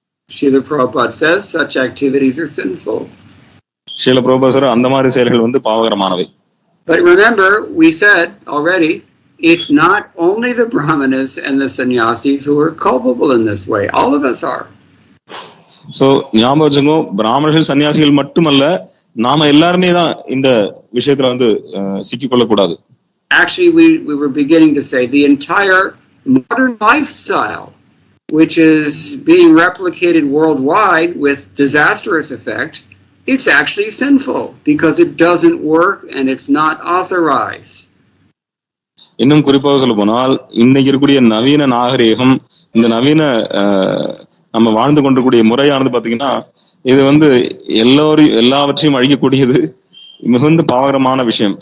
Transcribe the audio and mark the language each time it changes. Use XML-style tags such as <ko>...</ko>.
<en>Srila Prabhupada says such activities are sinful.</en> <ta>Srila பிரபுபாதர் அந்த மாதிரி செயல்கள் வந்து பாவகரமானவை.</ta> <en>But remember, we said already, it's not only the Brahmanas and the sannyasis who are culpable in this way. All of us are.</en> <ta>So, ஞாபகம் வச்சுக்கோ, பிராமணர்கள் சன்னியாசிகள் மட்டுமல்ல, நாம எல்லாருமே தான் இந்த விஷயத்துல வந்து சிக்கிக்கொள்ள கூடாது.</ta> <en>Actually, we were beginning to say the entire modern lifestyle, which is being replicated worldwide with disastrous effect, it's actually sinful because it doesn't work and it's not authorized.</en> <ta>இன்னும் குறிப்பாக சொல்ல போனால், இன்னைக்கு இருக்கக்கூடிய நவீன நாகரீகம், இந்த நவீன நம்ம வாழ்ந்து கொண்டிருக்கூடிய முறையானது பாத்தீங்கன்னா, இது வந்து எல்லாவற்றையும் அழிக்கக்கூடியது, மிகுந்த பாவகரமான விஷயம்.</ta>